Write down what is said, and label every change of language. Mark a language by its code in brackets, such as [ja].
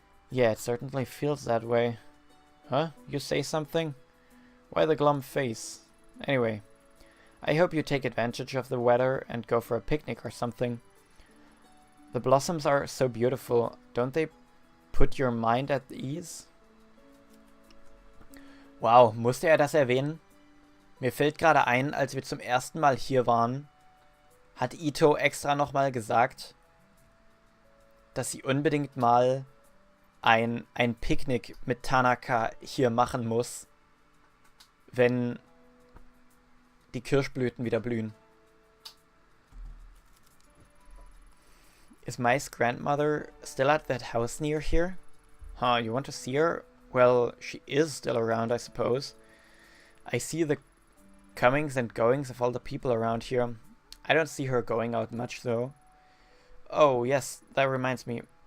[en] Yeah, it certainly feels that way. Huh? You say something? Why the glum face? Anyway, I hope you take advantage of the weather and go for a picnic or something. The blossoms are so beautiful. Don't they put your mind at ease? [de] Wow, musste er das erwähnen? Mir fällt gerade ein, als wir zum ersten Mal hier waren, hat Ito extra nochmal gesagt, dass sie unbedingt mal ein Picknick mit Tanaka hier machen muss, wenn die Kirschblüten wieder blühen. [en] Is Mai's grandmother still at that house near here? Huh, you want to see her? Well, she is still around, I suppose. I see the comings and goings of all the people around here. I don't see her going out much, though. Oh, yes, that reminds me.